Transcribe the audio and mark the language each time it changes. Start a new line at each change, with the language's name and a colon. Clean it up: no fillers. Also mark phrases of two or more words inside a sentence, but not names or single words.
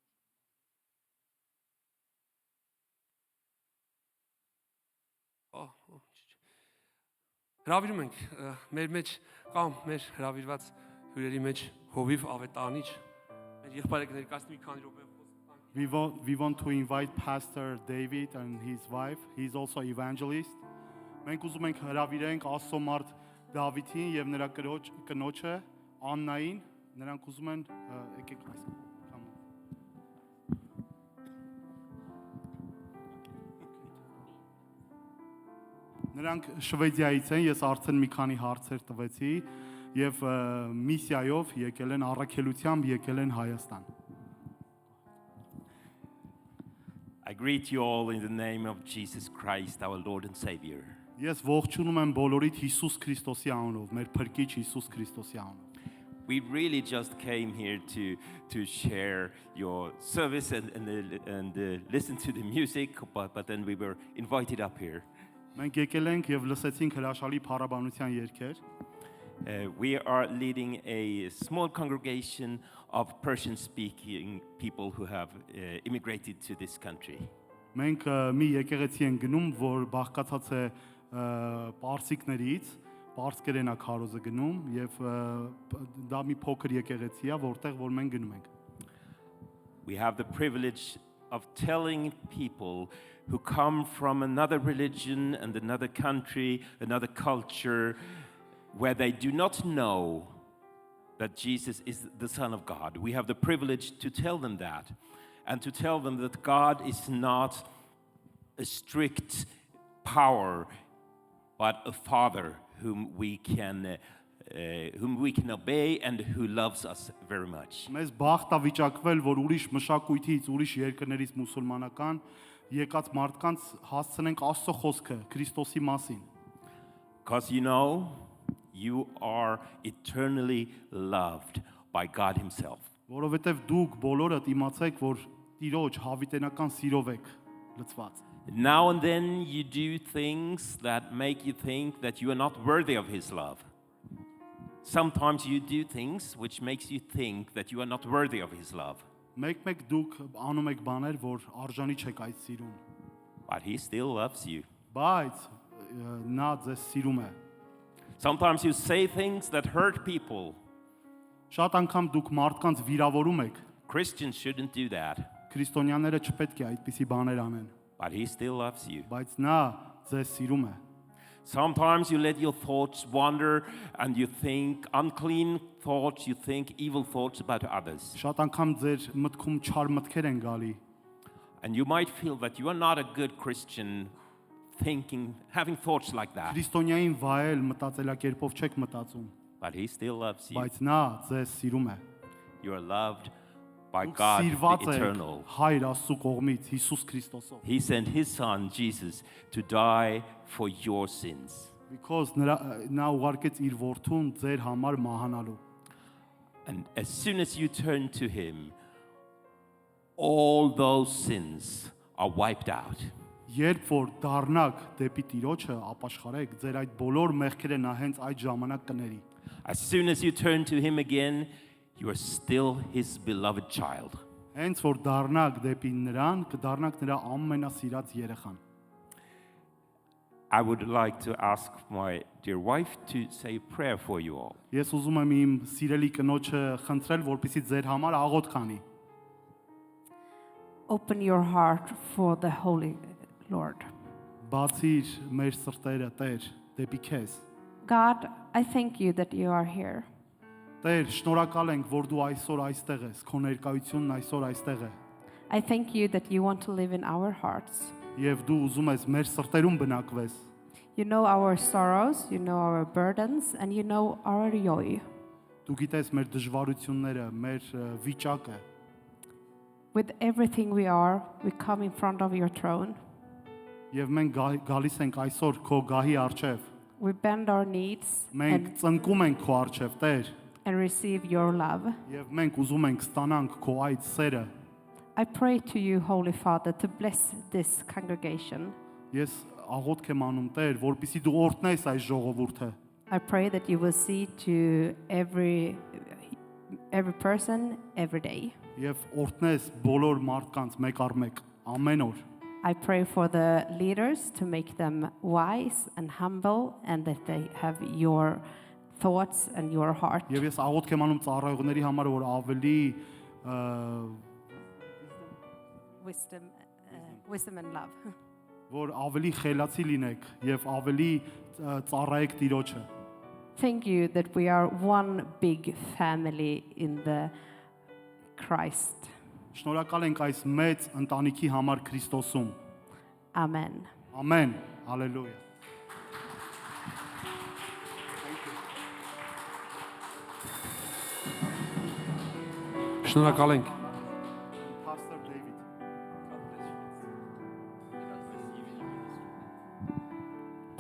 Armenian: Հրավիրում ենք մեր մեջ կամ մեր հրավիրված հյուրերի մեջ հովիվ ավետարանիչ մեր եղբայրը ներկայացնի մի քանի րոպե խոսք։
English: We want to invite Pastor David and his wife. He's also evangelist.
Armenian: Մենք ուզում ենք հրավիրենք Աստծո մարդ Դավիթին եւ նրա կնոջը Աննային, նրանք ուզում են եկեք այս Նրանք Շվեդիայից են, ես արդեն մի քանի հարցեր տվեցի եւ միսիայով եկել են, առաքելությամբ եկել են Հայաստան։
English: I greet you all in the name of Jesus Christ, our Lord and Savior.
Armenian: Ես ողջունում եմ բոլորիդ Հիսուս Քրիստոսի անունով, մեր Փրկիչ Հիսուս Քրիստոսի անունով։
English: We really just came here to share your service and listen to the music, but then we were invited up here.
Armenian: Մենք եկել ենք եւ լսեցինք հրաշալի փառաբանության երգեր։
English: We are leading a small congregation of Persian-speaking people who have immigrated to this country.
Armenian: Մենք մի եկեղեցի ենք գնում, որ բաղկացած է պարսիկներից, պարսկերեն է քարոզը գնում եւ դա մի փոքր եկեղեցի է, որտեղ որ մենք գնում ենք։
English: We have the privilege of telling people who come from another religion and another country, another culture, where they do not know that Jesus is the Son of God. We have the privilege to tell them that and to tell them that God is not a strict power, but a Father whom we can obey and who loves us very much.
Armenian: Մեզ բախտ է վիճակվել, որ ուրիշ մշակույթից, ուրիշ երկրներից մուսուլմանական եկած մարդկանց հասցնենք Աստծո խոսքը Քրիստոսի մասին։
English: Because you know, you are eternally loved by God Himself.
Armenian: Որովհետև դուք բոլորդ իմացեք, որ Տիրոջ հավիտենական սիրով եք լցված։
English: Now and then you do things that make you think that you are not worthy of His love. Sometimes you do things which makes you think that you are not worthy of His love.
Armenian: Մեկ-մեկ դուք անում եք բաներ, որ արժանի չեք այդ սիրուն,
English: But He still loves you.
Armenian: բայց նա ձեզ սիրում է։
English: Sometimes you say things that hurt people.
Armenian: Շատ անգամ դուք մարդկանց վիրավորում եք։
English: Christians shouldn't do that.
Armenian: Քրիստոնյաները չպետք է այդպիսի բաներ անեն,
English: But He still loves you.
Armenian: բայց նա ձեզ սիրում է։
English: Sometimes you let your thoughts wander and you think unclean thoughts, you think evil thoughts about others.
Armenian: Շատ անգամ ձեր մտքում չար մտքեր են գալի,
English: And you might feel that you are not a good Christian having thoughts like that.
Armenian: քրիստոնյային վայել մտածելակերպով չեք մտածում,
English: But He still loves you.
Armenian: բայց նա ձեզ սիրում է։
English: You are loved by
Armenian: Դուք
English: God
Armenian: սիրված
English: the
Armenian: եք
English: Eternal.
Armenian: Հայր Աստծո կողմից Հիսուս Քրիստոսով։
English: He sent His Son, Jesus, to die for your sins.
Armenian: Because նա ուղարկեց իր որդուն ձեր համար մահանալու։
English: And as soon as you turn to Him, all those sins are wiped out.
Armenian: Երբ որ դառնաք դեպի Տիրոջը, ապաշխարեք, ձեր այդ բոլոր մեղքերը նա հենց այդ ժամանակ կների։
English: As soon as you turn to Him again, you are still His beloved child.
Armenian: Հենց որ դառնաք դեպի նրան, կդառնաք նրա ամենասիրած երեխան։
English: I would like to ask my dear wife to say a prayer for you all.
Armenian: Ես ուզում եմ իմ սիրելի կնոջը խնդրել, որպեսզի ձեր համար աղոթք անի։
English: Open your heart for the Holy Lord.
Armenian: Բացիր մեր սրտերը, Տեր, դեպի քեզ։
English: God, I thank you that you are here.
Armenian: Տեր, շնորհակալ ենք, որ դու այսօր այստեղ ես, քո ներկայությունն այսօր այստեղ է։
English: I thank you that you want to live in our hearts.
Armenian: Եվ դու ուզում ես մեր սրտերում բնակվես։
English: You know our sorrows, you know our burdens, and you know our joy.
Armenian: Դու գիտես մեր դժվարությունները, մեր վիճակը։
English: With everything we are, we come in front of your throne.
Armenian: Եվ մենք գալիս ենք այսօր քո գահի առջև։
English: We bend our knees
Armenian: Մենք ծնկում ենք քո առջև, Տեր,
English: and receive your love.
Armenian: եւ մենք ուզում ենք ստանանք քո այդ սերը։
English: I pray to you, Holy Father, to bless this congregation.
Armenian: Ես աղոթք եմ անում, Տեր, որպեսզի դու օրհնես այս ժողովուրդը։
English: I pray that you will see to every person every day.
Armenian: Եվ օրհնես բոլոր մարդկանց մեկ առ մեկ, ամեն օր։
English: I pray for the leaders to make them wise and humble and that they have your thoughts and your heart.
Armenian: Եվ ես աղոթք եմ անում ծառայողների համար, որ ավելի
English: Wisdom and love.
Armenian: որ ավելի խելացի լինեք եւ ավելի ծառայեք Տիրոջը։
English: Thank you that we are one big family in the Christ.
Armenian: Շնորհակալ ենք այս մեծ ընտանիքի համար Քրիստոսում։
English: Amen.
Armenian: Ամեն։ Հալելույա։ Շնորհակալ ենք։ Pastor David.